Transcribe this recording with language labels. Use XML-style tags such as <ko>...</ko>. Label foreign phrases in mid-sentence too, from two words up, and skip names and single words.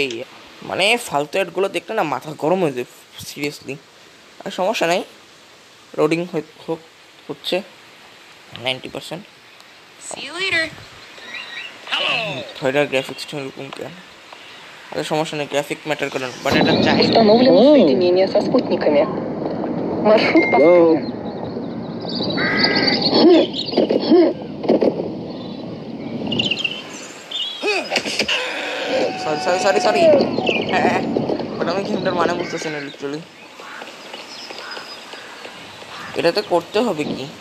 <bn>মানে ফালতু অ্যাডগুলো দেখলে না মাথা গরম হয়ে যায় সিরিয়াসলি। আর সমস্যা নাই, লোডিং হচ্ছে 90%। থয়ডার গ্রাফিক্সটা এরকম কেন? আরে সমস্যা নেই,</bn> <en>graphic matter</en> <bn>করে না, বাট এটা চাই।</bn> <ru>Установлено соединение со спутниками. Маршрут построен.</ru> <bn>সরি হ্যাঁ, বাট আমি গেমটার মানে বুঝতেছি না লিটারালি। এটাতে করতে হবে কি?</bn>